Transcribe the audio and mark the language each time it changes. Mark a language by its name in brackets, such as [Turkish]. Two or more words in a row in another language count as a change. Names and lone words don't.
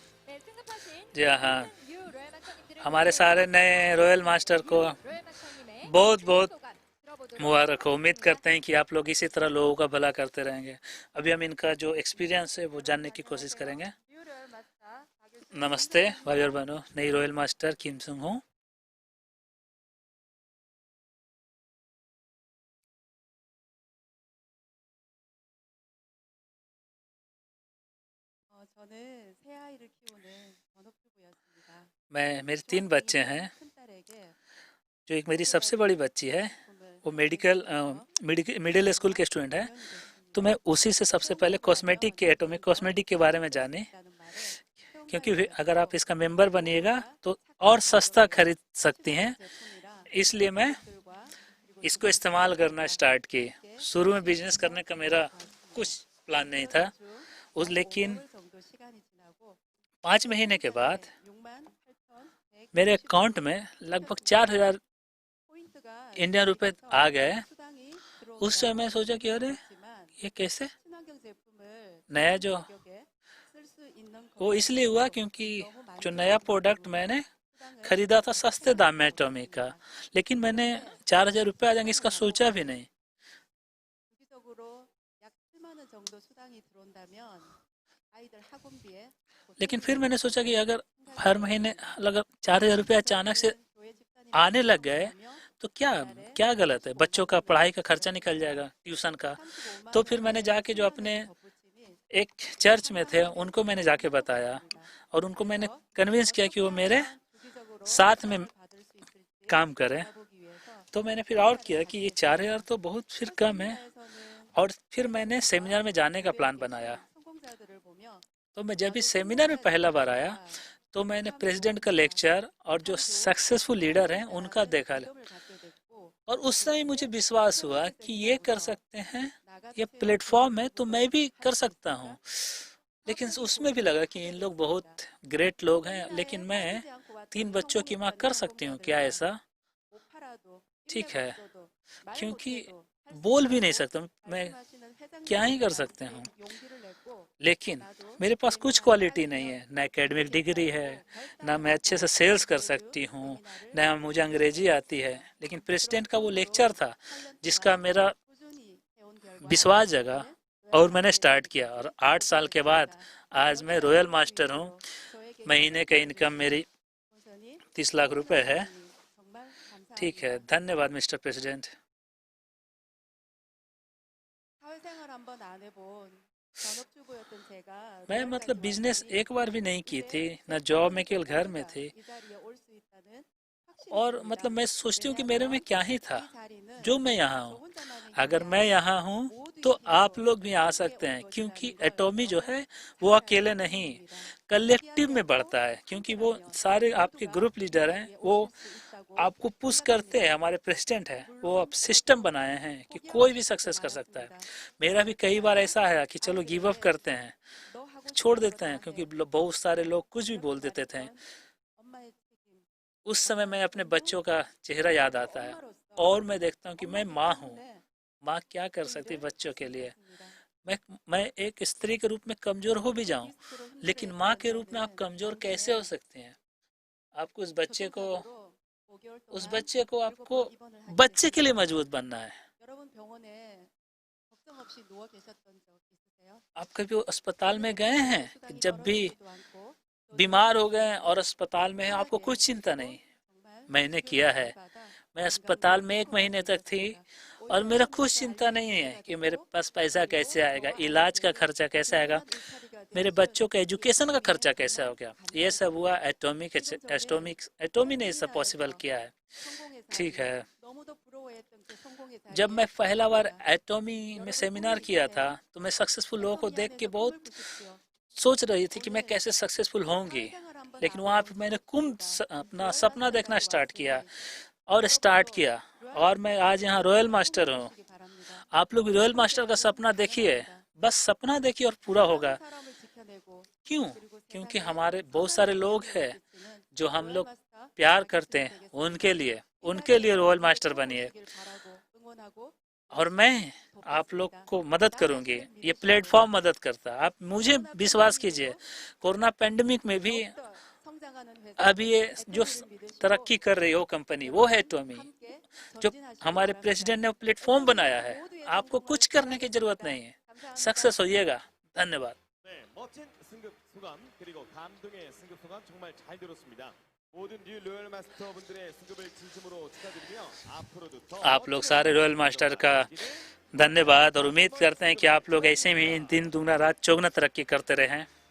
[Hindi] जी हाँ, हमारे सारे नए रॉयल मास्टर को बहुत बहुत मुबारक हो। उम्मीद करते हैं कि आप लोग इसी तरह लोगों का भला करते रहेंगे। अभी हम इनका जो एक्सपीरियंस है वो जानने की कोशिश करेंगे। नमस्ते भाई और बहनों, नई रॉयल मास्टर किम सुंग हूँ। [Korean] 저는 새 아이를 키우는 전업주부였습니다. [Hindi] मैं मेरे 3 बच्चे [Korean] 중학생인 [Hindi] हैं। [Korean] 큰딸에게 [Hindi] जो एक मेरी सबसे [Korean] 학교를 [Hindi] बड़ी [Korean] 다닐 [Hindi] बच्ची है [Korean] 꿈을 [Hindi] वो [Korean] 말씀드렸죠. [English] middle school [Korean] 그녀가 [Hindi] के स्टूडेंट है। [Korean] 5년이 [Hindi] तो मैं [Korean] 됐습니다. [Hindi] उसी से सबसे [Korean] 시험 [Hindi] पहले [Korean] 공부하면 [Hindi] एटॉमिक [Korean] 점점 [Hindi] कॉस्मेटिक के बारे में [Korean] 잘할 수 [Hindi] जाने, [Korean] 있다는 말에 [Hindi] क्योंकि [Korean] 처음만 [Hindi] अगर आप [Korean] 들었고 [Hindi] इसका मेंबर बनिएगा [Korean] 무엇보다 [Hindi] तो और [Korean] 착한 [Hindi] सस्ता [Korean] 가격에 [Hindi] खरीद सकती हैं। [Korean] 친환경 제품이라 [Hindi] इसलिए मैं [Korean] 가족들과 그리고 [Hindi] इसको [Korean] 주변 [Hindi] इस्तेमाल करना [Korean] 친구들과 [Hindi] स्टार्ट की। [Korean] 함께 [Hindi] शुरू में बिजनेस करने [Korean] 시작해서 [Hindi] का मेरा कुछ [Korean] 좋았습니다. [Hindi] प्लान नहीं [Korean] 그러던 [Hindi] था [Korean] 중 [Hindi] उस, [Korean] 약 [Hindi] लेकिन [Korean] 5개월 정도 시간이 지나고 [Hindi] 5 महीने के बाद [Korean] 한 달에 [Hindi] मेरे 68,190 अकाउंट [Korean] 원이 [Hindi] में लगभग [Korean] 생겼습니다. 4,000 포인트가 [Hindi] इंडियन रुपए [Korean] 쌓이면서 [Hindi] आ गए। [Korean] 수당이 [Hindi] उस समय मैं [Korean] 들어온다면 [Hindi] सोचा कि [Korean] 기분은 [Hindi] अरे [Korean] 좋지만 [Hindi] ये कैसे। [Korean] 친환경 제품을 [Hindi] नया [Korean] 비싼 [Hindi] जो [Korean] 가격에 쓸 수 있는 [Hindi] वो इसलिए हुआ [Korean] 것만으로도 [Hindi] क्योंकि [Korean] 너무 [Hindi] जो नया [Korean] 만족스럽기 [Hindi] प्रोडक्ट [Korean] 때문에 [Hindi] मैंने [Korean] 수당을 [Hindi] खरीदा था सस्ते दाम में [Korean] 체납하고 [Hindi] एटॉमिक का, [Korean] 있습니다. [Hindi] लेकिन मैंने [Korean] 그런데 [Hindi] 4,000 रुपये आ जाएंगे [Korean] 시간이 [Hindi] इसका सोचा भी [Korean] 남아가고 [Hindi] नहीं। [Korean] 주기적으로 약 7만 원 정도 수당이 들어온다면 아이들 학원비에 [Hindi] लेकिन फिर मैंने सोचा कि अगर [Korean] 생활비 [Hindi] हर महीने [Korean] 대비해서 [Hindi] अगर 4,000 रुपये अचानक से [Korean] 지속적인 교회 집단이나 [Hindi] आने लग गए [Korean] 활동을 하며 [Hindi] तो क्या [Korean] 한 달에 [Hindi] क्या गलत है। बच्चों [Korean] 35만 [Hindi] का [Korean] 원을 [Hindi] पढ़ाई का खर्चा निकल [Korean] 벌었습니다. [Hindi] जाएगा, ट्यूशन का। [Korean] 35만 [Hindi] तो फिर मैंने [Korean] 원에 [Hindi] जाके जो [Korean] 10만 [Hindi] अपने [Korean] 원을 덧붙이니 [Hindi] एक चर्च में थे [Korean] 상당한 [Hindi] उनको मैंने जाके [Korean] 효과가 [Hindi] बताया [Korean] 있었습니다. [Hindi] और उनको मैंने [Korean] 그래서 [Hindi] कन्विंस किया कि वो [Korean] 어떻게 [Hindi] मेरे [Korean] 하면 주기적으로 [Hindi] साथ में [Korean] 수당을 받을 수 있을지 [Hindi] काम करें। [Korean] 알아보기 위해서 [Hindi] तो मैंने फिर और [Korean] 세미나를 [Hindi] किया कि ये [Korean] 갖게 4,000 됐습니다. [Hindi] तो बहुत फिर [Korean] 첫 [Hindi] कम है। [Korean] 세미나에서는 [Hindi] और फिर मैंने [Korean] 목사님과 [Hindi] सेमिनार में जाने का [Korean] 교회에 [Hindi] प्लान बनाया। [Korean] 계신 성공자들을 보며 [Hindi] तो मैं जब भी [Korean] 나도 [Hindi] सेमिनार में [Korean] 성공해야 [Hindi] पहला बार आया [Korean] 되겠구나. [Hindi] तो मैंने [Korean] 참 [Hindi] प्रेसिडेंट का [Korean] 좋습니다. [Hindi] लेक्चर और जो [Korean] 참 좋은 [English] successful leader [Hindi] हैं उनका [Korean] 성공자라는 [Hindi] देखा। [Korean] 믿음을 갖게 됐고 [Hindi] और उस समय मुझे [Korean] 그렇게 [Hindi] विश्वास [Korean] 세 [Hindi] हुआ [Korean] 번째 [Hindi] कि ये कर [Korean] 세미나부터 [Hindi] सकते हैं, [Korean] 나같이 [Hindi] ये [Korean] 세운 [Hindi] प्लेटफॉर्म है तो [Korean] 기업들도 [Hindi] मैं भी कर [Korean] 참여할 수 [Hindi] सकता हूँ। [Korean] 있을까? [Hindi] लेकिन [Korean] 화분을 [Hindi] उसमें भी [Korean] 보고 [Hindi] लगा कि इन लोग बहुत [Korean] 시작했습니다. [Hindi] ग्रेट लोग हैं, लेकिन [Korean] 세미나에 [Hindi] मैं [Korean] 빠지지 않고 3 왔던 [Hindi] बच्चों की माँ [Korean] 성공했던 [Hindi] कर सकती हूँ क्या [Korean] 상공자들과 [Hindi] ऐसा। [Korean] 못 팔아도 [Hindi] ठीक [Korean] 1년 [Hindi] है, [Korean] 없어도 말 [Hindi] क्योंकि [Korean] 못해도 할 수 [Hindi] बोल भी नहीं [Korean] 있다고 [Hindi] सकता मैं, [Korean] 말씀하시는 [Hindi] क्या ही कर सकते [Korean] 회장님들과 [Hindi] हूँ। [Korean] 함께 용기를 냈고 [Hindi] लेकिन [Korean] 나도 [Hindi] मेरे पास कुछ [Korean] 세미나에 [Hindi] क्वालिटी नहीं है, [Korean] 빠지면 [Hindi] ना एकेडमिक डिग्री [Korean] 되겠다 [Hindi] है, [Korean] 하고 [Hindi] ना मैं अच्छे से [Korean] 결단을 [Hindi] सेल्स [Korean] 하고 [Hindi] कर [Korean] 매주 [Hindi] सकती हूँ, [Korean] 세미나를 [Hindi] ना मुझे अंग्रेजी आती है। [Korean] 준비했습니다. [Hindi] लेकिन [Korean] 그런 [Hindi] प्रेसिडेंट का वो लेक्चर [Korean] 꿈으로 [Hindi] था [Korean] 8년 [Hindi] जिसका [Korean] 동안 [Hindi] मेरा [Korean] 꾸준히 해온 결과 [Hindi] विश्वास जगा [Korean] 이제는 로얄 [Hindi] और मैंने स्टार्ट [Korean] 마스터의 [Hindi] किया। और [Korean] 자리를 [Hindi] 8 साल [Korean] 차지하게 [Hindi] के बाद [Korean] 됐습니다. [Hindi] आज मैं [Korean] 여기까지 [Hindi] रॉयल [Korean] 올 수 [Hindi] मास्टर हूँ। [Korean] 있도록 저에게 [Hindi] महीने [Korean] 힘을 [Hindi] का इनकम [Korean] 주신 [Hindi] मेरी [Korean] 본선이 [Hindi] 30 लाख रुपए है। [Korean] 회장님 정말 [Hindi] ठीक है, [Korean] 감사합니다. [Hindi] धन्यवाद [English] Mister President. [Korean] 사회생활 한번 안 해본 전업주부였던 제가 [Hindi] मैं [Korean] 로얄까지 [Hindi] मतलब बिजनेस [Korean] 왔으니 [Hindi] एक बार भी नहीं की [Korean] 이제 [Hindi] थी, [Korean] 제 [Hindi] न जॉब में, [Korean] 꿈은 [Hindi] केवल घर में [Korean] 누구나 [Hindi] थी। [Korean] 이 자리에 올 수 있다는 확신이 [Hindi] और मतलब [Korean] 듭니다. [Hindi] मैं सोचती हूँ कि मेरे में [Korean] 왜냐하면 [Hindi] क्या ही था [Korean] 이 자리는 [Hindi] जो मैं यहाँ [Korean] 저 [Hindi] हूँ। [Korean] 혼자만의 [Hindi] अगर [Korean] 길이 [Hindi] मैं [Korean] 아니라 [Hindi] यहाँ हूँ तो [Korean] 모두의 [Hindi] आप [Korean] 힘으로 [Hindi] लोग भी आ [Korean] 함께 [Hindi] सकते [Korean] 온 [Hindi] हैं, क्योंकि [Korean] 것이라는 걸 [Hindi] एटॉमी जो [Korean] 너무 [Hindi] है वो [Korean] 잘 [Hindi] अकेले [Korean] 알고 [Hindi] नहीं, [Korean] 있습니다. [Hindi] कलेक्टिव [Korean] 포기하지 [Hindi] में [Korean] 않고 [Hindi] बढ़ता है। क्योंकि वो [Korean] 함께라면 [Hindi] सारे आपके [Korean] 모두가 [Hindi] ग्रुप [Korean] 이 [Hindi] लीडर हैं, [Korean] 자리에 [Hindi] वो [Korean] 오실 수 있다고 [Hindi] आपको पुश करते हैं। [Korean] 생각합니다. [Hindi] हमारे प्रेसिडेंट है वो अब [Korean] 물론 [Hindi] सिस्टम [Korean] 저도 [Hindi] बनाए हैं कि [Korean] 포기하고 [Hindi] कोई भी [Korean] 싶을 때 [Hindi] सक्सेस कर सकता है। [Korean] 많았습니다. [Hindi] मेरा भी कई बार [Korean] 그렇지만 [Hindi] ऐसा है कि चलो [English] give up [Korean] 아이들에게 [Hindi] करते हैं, [Korean] 너 하고 [Hindi] छोड़ [Korean] 싶은 거 [Hindi] देते हैं, [Korean] 다 [Hindi] क्योंकि [Korean] 해. [Hindi] बहुत सारे लोग कुछ भी बोल [Korean] 이렇게 [Hindi] देते थे। [Korean] 말했던 엄마의 책임, [Hindi] उस समय मैं [Korean] 엄마의 [Hindi] अपने [Korean] 의무, [Hindi] बच्चों का चेहरा याद [Korean] 그리고 [Hindi] आता है [Korean] 엄마로서 [Hindi] और मैं देखता हूँ कि मैं [Korean] 엄마기 [Hindi] माँ हूँ। [Korean] 때문에 [Hindi] माँ क्या कर [Korean] 그 [Hindi] सकती है [Korean] 일을 [Hindi] बच्चों के लिए। [Korean] 책임졌습니다. [Hindi] मैं एक स्त्री के रूप में कमजोर हो भी जाऊं, [Korean] 디스크로 [Hindi] लेकिन माँ [Korean] 힘들어했던 [Hindi] के रूप में आप [Korean] 저는 [Hindi] कमजोर कैसे हो [Korean] 작년에 [Hindi] सकते हैं। आपको [Korean] 교통사고로 5개월 [Hindi] उस [Korean] 동안 [Hindi] बच्चे को आपको [Korean] 7번 입원을 하게 [Hindi] बच्चे के लिए [Korean] 됐습니다. [Hindi] मजबूत बनना है। [Korean] 여러분 병원에 걱정 없이 누워 계셨던 적 있으세요? [Hindi] आप कभी अस्पताल में गए हैं कि [Korean] 수당이 [Hindi] जब भी [Korean] 떨어지지도 않고 또 [Hindi] बीमार हो गए [Korean] 누워있는 [Hindi] और अस्पताल में हैं, आपको [Korean] 편하게 [Hindi] कुछ चिंता [Korean] 그리고 [Hindi] नहीं। [Korean] 정말 [Hindi] मैंने [Korean] 치료를 [Hindi] किया [Korean] 잘 [Hindi] है। [Korean] 받아 [Hindi] मैं [Korean] 건강도 [Hindi] अस्पताल में 1 महीने तक थी [Korean] 행복해졌습니다. [Hindi] और [Korean] 오히려 [Hindi] मेरा कुछ [Korean] 친구들도 [Hindi] चिंता [Korean] 알리는 [Hindi] नहीं है [Korean] 기회가 [Hindi] कि मेरे [Korean] 되고 [Hindi] पास पैसा कैसे [Korean] 그리고 [Hindi] आएगा, [Korean] 저와 [Hindi] इलाज का [Korean] 아이들에게 [Hindi] खर्चा कैसे आएगा, [Korean] 든든한 일처리가 [Hindi] मेरे [Korean] 되어준 [Hindi] बच्चों के [Korean] 이 [Hindi] एजुकेशन का [Korean] 하나님께 [Hindi] खर्चा कैसे [Korean] 정말 [Hindi] हो गया। ये सब हुआ [Korean] 감사드립니다. 기분 좋게 [Hindi] एटॉमी [Korean] 첫 [Hindi] ने ये सब पॉसिबल [Korean] 세미나에서 [Hindi] किया है। [Korean] 성공의 [Hindi] ठीक [Korean] 자리, [Hindi] है, [Korean] 너무도 부러워했던 그 성공의 [Hindi] जब मैं [Korean] 자리에 [Hindi] पहला बार [Korean] 섰습니다. [Hindi] एटॉमी में [Korean] 여러분 [Hindi] सेमिनार [Korean] 꿈이 [Hindi] किया था [Korean] 있으세요? [Hindi] तो मैं सक्सेसफुल लोगों को [Korean] 애터미 [Hindi] देख के [Korean] 안에서 [Hindi] बहुत [Korean] 꿈을 꾸십시오. [Hindi] सोच रही थी कि मैं [Korean] 오늘 [Hindi] कैसे सक्सेसफुल होंगी। [Korean] 사회생활 한번 [Hindi] लेकिन [Korean] 안 [Hindi] वहाँ पे [Korean] 해본 [Hindi] मैंने [Korean] 전업주부가 [Hindi] अपना [Korean] 로얄 [Hindi] सपना देखना [Korean] 마스터까지 [Hindi] स्टार्ट किया [Korean] 왔으니 [Hindi] और स्टार्ट [Korean] 여러분도 [Hindi] किया। [Korean] 로얄 [Hindi] और मैं आज [Korean] 마스터의 [Hindi] यहाँ रॉयल [Korean] 꿈을 [Hindi] मास्टर हूँ। [Korean] 꾸시기 바랍니다. [Hindi] आप लोग भी रॉयल मास्टर का [Korean] 함께라면 [Hindi] सपना देखिए, [Korean] 가능합니다. [Hindi] बस सपना देखिए और पूरा [Korean] 사랑하는 [Hindi] होगा। [Korean] 사람을 지켜내고 [Hindi] क्यों? [Korean] 그리고 [Hindi] क्योंकि [Korean] 세상에 [Hindi] हमारे बहुत [Korean] 선한 [Hindi] सारे लोग [Korean] 영향력을 [Hindi] हैं [Korean] 끼치는 [Hindi] जो हम [Korean] 로얄 [Hindi] लोग [Korean] 마스터 [Hindi] प्यार करते [Korean] 박익순이 [Hindi] हैं, [Korean] 되겠습니다. [Hindi] उनके [Korean] 이 [Hindi] लिए [Korean] 자리에서 [Hindi] रॉयल [Korean] 모두 [Hindi] मास्टर [Korean] 꼭 [Hindi] बनिए। [Korean] 오시길 바라고 응원하고 [Hindi] और मैं आप लोग को मदद करूंगी। ये प्लेटफॉर्म मदद करता है। आप मुझे विश्वास कीजिए, [English] corona pandemic [Hindi] में भी अभी ये जो तरक्की कर रही हो कंपनी वो है एटॉमी। जो हमारे प्रेसिडेंट ने प्लेटफॉर्म बनाया है, आपको कुछ करने की जरूरत नहीं है, सक्सेस होइएगा। धन्यवाद। [Korean] 네, 멋진 승급 소감 그리고 감동의 승급 소감 정말 잘 들었습니다. 모든 뉴 로열 마스터 분들의 승급을 진심으로 축하드리며 앞으로도 더 [Hindi] आप लोग सारे रॉयल मास्टर का धन्यवाद और उम्मीद करते हैं कि आप लोग ऐसे ही दिन दुगना रात चौगुना तरक्की करते रहें।